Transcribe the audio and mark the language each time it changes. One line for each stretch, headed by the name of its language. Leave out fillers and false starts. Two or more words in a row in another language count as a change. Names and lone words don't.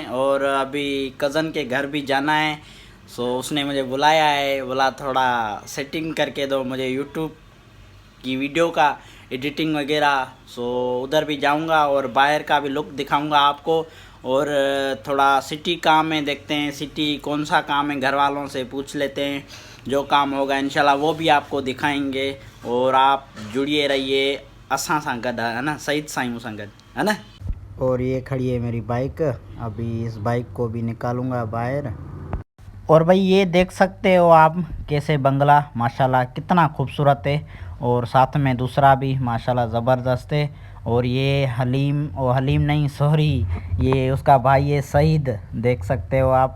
Hindi: और अभी कज़न के घर भी जाना है, सो उसने मुझे बुलाया है, बोला थोड़ा सेटिंग करके दो मुझे यूट्यूब की वीडियो का एडिटिंग वगैरह। सो उधर भी जाऊंगा और बाहर का भी लुक दिखाऊंगा आपको। और थोड़ा सिटी काम है, देखते हैं सिटी कौन सा काम है, घर वालों से पूछ लेते हैं। जो काम होगा इंशाल्लाह वो भी आपको दिखाएंगे। और आप जुड़िए रहिए
Sindhi: असां सां गॾु,
Hindi: है ना,
Sindhi: सईद साईं सां गॾु,
Hindi: है ना। और ये खड़ी है मेरी बाइक, अभी इस बाइक को भी निकालूंगा बाहर। और भाई ये देख सकते हो आप कैसे बंगला माशाल्लाह कितना खूबसूरत है, और साथ में दूसरा भी माशाल्लाह ज़बरदस्त है। और ये हलीम, ओ हलीम नहीं सॉरी, ये उसका भाई है सईद, देख सकते हो आप।